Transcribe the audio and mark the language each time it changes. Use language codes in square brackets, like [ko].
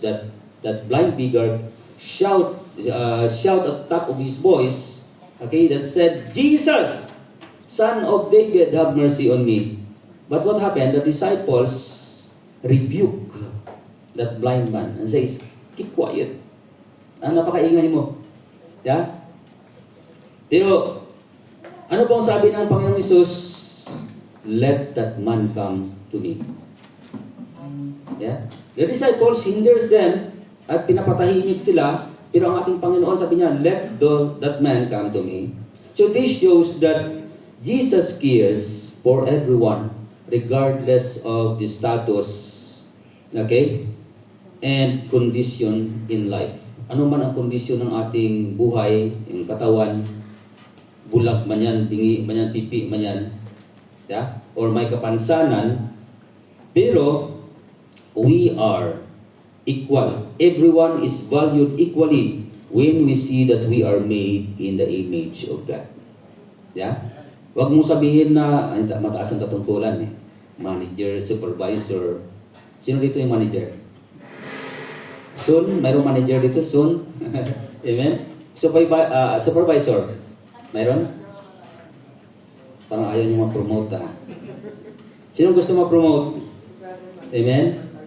[en] That blind beggar shout at top of his voice, okay, that said, "Jesus, Son of David, have mercy on me." But what happened? The disciples rebuke that blind man and says, "Keep quiet. [tl] Napakaingay mo." Yeah? Pero, ano pong sabi ng Panginoong Hesus? [en] "Let that man come to me." Yeah? The disciples hinders them [tl] at pinapatahimik sila, pero ang ating Panginoon sabi niya, [en] "Let that man come to me." So this shows that Jesus cares for everyone, regardless of the status, okay, and condition in life. [tl] Ano man ang kondisyon ng ating buhay, yung katawan, bulag man yan, bingi man yan, pipi man yan, yeah? [en] Or [tl] may kapansanan, pero [en] we are equal. Everyone is valued equally when we see that we are made in the image of God. Yeah? [tl] Huwag mo sabihin na ay, mataas ang katungkulan eh. Manager, supervisor. Sino dito yung manager? Soon, mayroong manager dito soon. Amen? Supervisor. Mayroon? Parang ayaw niyo ma-promote ha. Sino gusto ma-promote? Amen?